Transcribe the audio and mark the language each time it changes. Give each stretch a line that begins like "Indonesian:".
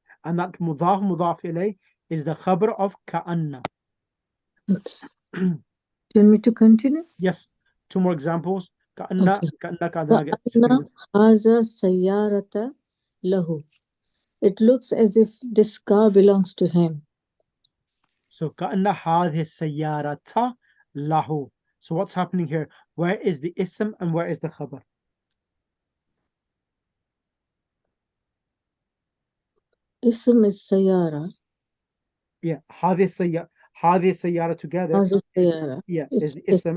English: And that mudaf ilay is the khabar of ka'anna. Okay. Do you want me to continue? Yes, two more examples. Okay.
Arabic: كأنك
English: then I get
Arabic: كأن هذا سيارة له.
English: It looks as if this car belongs to him. So
Arabic: كأن هذه السيارة له.
English: So what's happening here? Where is the ism and where is the khabar?
Arabic: اسم السيارة.
English: Yeah,
Arabic: هذه السيارة
English: together.
Arabic: هذا السيارة.
English: Yeah, is the
Arabic: اسم.